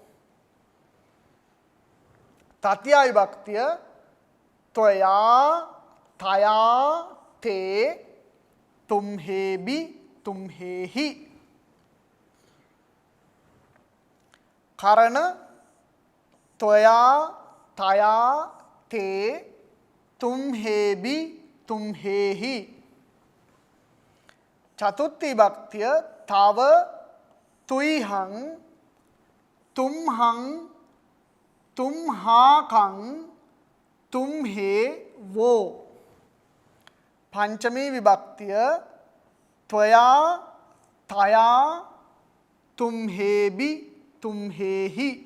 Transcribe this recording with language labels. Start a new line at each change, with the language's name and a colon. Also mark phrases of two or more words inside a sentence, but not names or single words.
Sinhala: තතිය විභක්තිය
Pali: ත්වයා තයා තේ තුම්හේබි තුම්හේහි. කරණ ත්වයා තයා තේ තුම්හේබි තුම්හේහි.
Sinhala: චතුත්ථ විභක්තිය
Pali: තව තුයිහං තුම්හං තුම්හාකං තුම්හේ වෝ.
Sinhala: පංචමී විභක්තිය
Pali: ත්වයා තයා තුම්හේබි තුම්හේහි.